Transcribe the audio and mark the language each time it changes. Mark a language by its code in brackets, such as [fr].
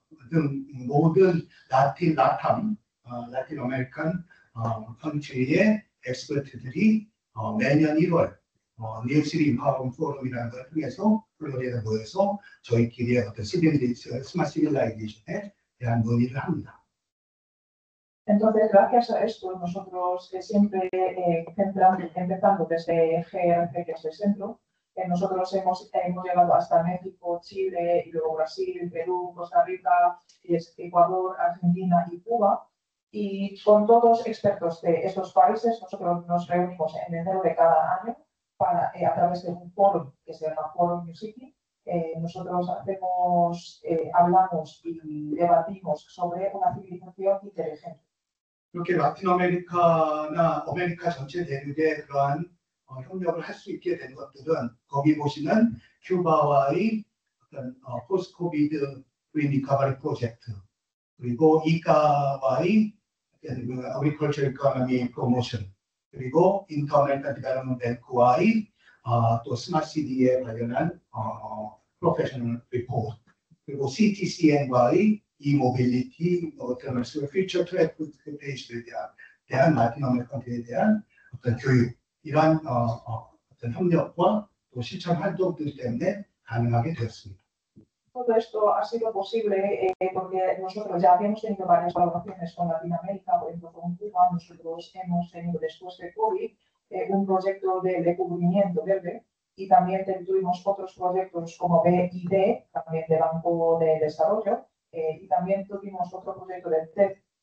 [ko] 등 모든 라틴 아메리칸 컨트리의 엑스퍼트들이 매년 1월 뉴욕시티 인파워먼트 포럼이라는 걸 통해서 플로리다에 모여서 저희끼리의 어떤 스마트 시빌라이제이션에 대한 논의를 합니다. [es] Entonces, gracias a esto, nosotros siempre empezando desde GRC, que es el centro, nosotros hemos llegado hasta México, Chile, y luego Brasil, Perú, Costa Rica, Ecuador, Argentina y Cuba. Y con todos expertos de estos países, nosotros nos reunimos en enero de cada año a través de un foro que se llama Forum New City. Nosotros hablamos y debatimos sobre una civilización inteligente. [ko] 이렇게 라틴 아메리카나 아메리카 전체 대륙에 그러한 협력을 할 수 있게 된 것들은 거기 보시는 큐바와의 어떤 포스트 코비드 리커버리 프로젝트, 그리고 이카와의 어그리컬처 이코노미 프로모션, 그리고 인터 아메리칸 디벨롭먼트 뱅크와의 또 스마트 시티에 관련한 프로페셔널 리포트, 그리고 CTCN과의 이모빌리티, 퓨처 트랜스포테이션에 대한 라틴 아메리칸에 대한 어떤 교육, 이러한 어떤 협력과 또 실천 활동들 때문에 가능하게 되었습니다. [es] Todo esto ha sido posible porque nosotros ya habíamos tenido varias colaboraciones con Latinoamérica, por ejemplo con Cuba. Nosotros hemos tenido después de COVID un proyecto de cubrimiento verde y también tuvimos otros proyectos como BID, también de Banco de Desarrollo, y también tuvimos otro proyecto de TED,